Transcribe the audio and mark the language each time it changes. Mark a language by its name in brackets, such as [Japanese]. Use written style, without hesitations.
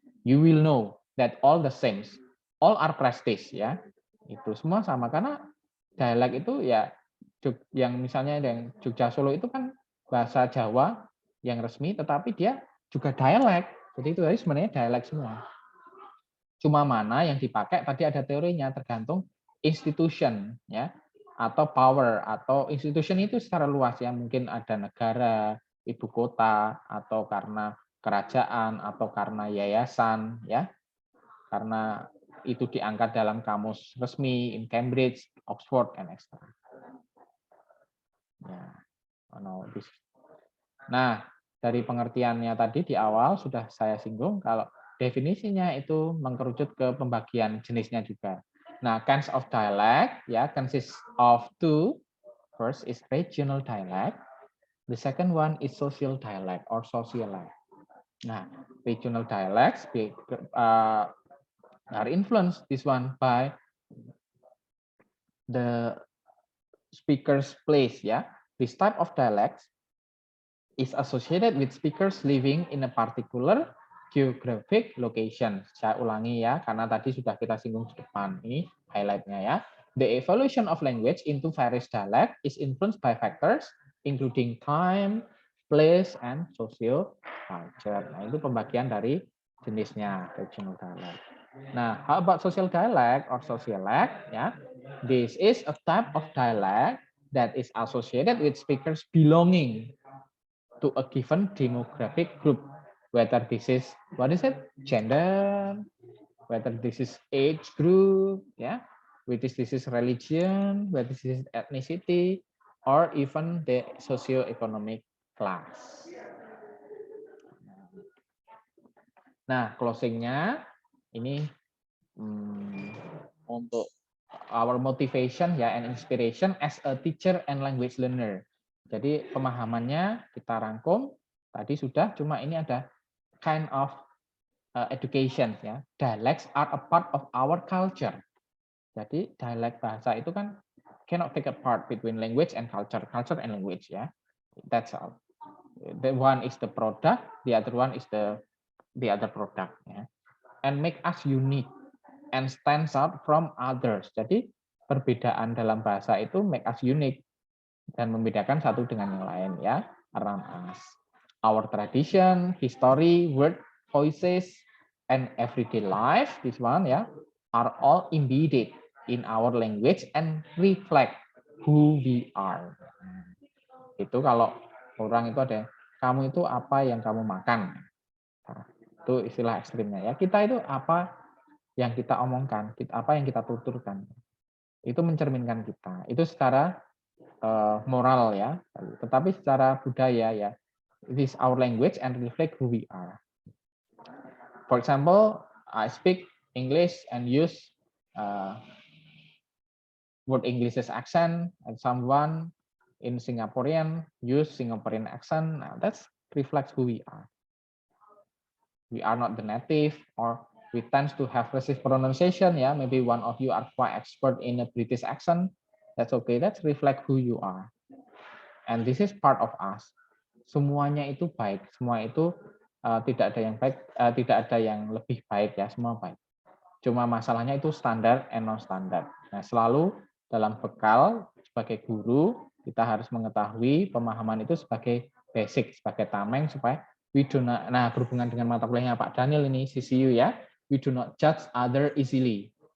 [English] You will know that all the same, all are prestige, ya. [Indonesian] Itu semua sama karena dialek itu ya yang misalnya yang Jogja Solo itu kan bahasa Jawa yang resmi, tetapi dia juga dialek. Jadi itu tadi sebenarnya dialek semua. Cuma mana yang dipakai tadi ada teorinya tergantung institution ya, atau power, atau institution itu secara luas ya, mungkin ada negara, ibu kota, atau karena kerajaan, atau karena yayasan ya, karena itu diangkat dalam kamus resmi [English] in Cambridge, Oxford, and etc. [Indonesian] Ya, nah dari pengertiannya tadi di awal sudah saya singgung kalau definisinya itu mengkerucut ke pembagian jenisnya juga. [English] Nah, kinds of dialect ya consists of two. First is regional dialect. The second one is social dialect or socialite. Nah, regional dialects are influenced this one by the speaker's place ya. This type of dialects is associated with speakers living in a particular geographic location. [Indonesian] Saya ulangi ya, karena tadi sudah kita singgung di depan. Ini highlight-nya ya. [English] The evolution of language into various dialect is influenced by factors including time, place, and social culture. [Indonesian] Nah, itu pembagian dari jenisnya regional dialect. [English] Nah, how about social dialect or socialect? Ya, this is a type of dialect that is associated with speakers belonging to a given demographic group whether this is, what is it, gender, whether this is age group, yeah, whether this is religion, whether this is ethnicity, or even the socio-economic class. [Indonesian] Nah, closingnya ini untuk [English] our motivation ya and inspiration as a teacher and language learner. [Indonesian] Jadi pemahamannya kita rangkum tadi sudah, cuma ini ada [English] kind of education [Indonesian] ya. [English] Dialects are a part of our culture. [Indonesian] Jadi dialek bahasa itu kan [English] cannot take a part between language and culture and language ya. That's all. The one is the product, the other one is the other product ya. And make us unique and stands out from others. [Indonesian] Jadi perbedaan dalam bahasa itu [English] make us unique [Indonesian] dan membedakan satu dengan yang lain ya, [English] around us. Our tradition, history, word, voices, and everyday life, this one ya, are all embedded in our language and reflect who we are. [Indonesian] Itu kalau orang itu ada, kamu itu apa yang kamu makan. Nah, itu istilah ekstrimnya ya. Kita itu apa yang kita omongkan, apa yang kita tuturkan. Itu mencerminkan kita. Itu secara moral ya. Tetapi secara budaya ya, [English] it is our language and reflect who we are. For example, I speak English and use word English's accent, and someone in Singaporean use Singaporean accent. Now, that reflects who we are. We are not the native, or we tend to have racist pronunciation. Yeah, maybe one of you are quite expert in a British accent. That's okay. That's reflect who you are. And this is part of us. [Indonesian] Semuanya itu baik. Semua itu tidak ada yang baik, tidak ada yang lebih baik ya. Semua baik. Cuma masalahnya itu standar and non standar. Nah, selalu dalam bekal sebagai guru kita harus mengetahui pemahaman itu sebagai basic, sebagai tameng supaya [English] we do not, [Indonesian] nah berhubungan dengan mata kuliahnya Pak Daniel ini CCU ya, [English] we do not judge other easily.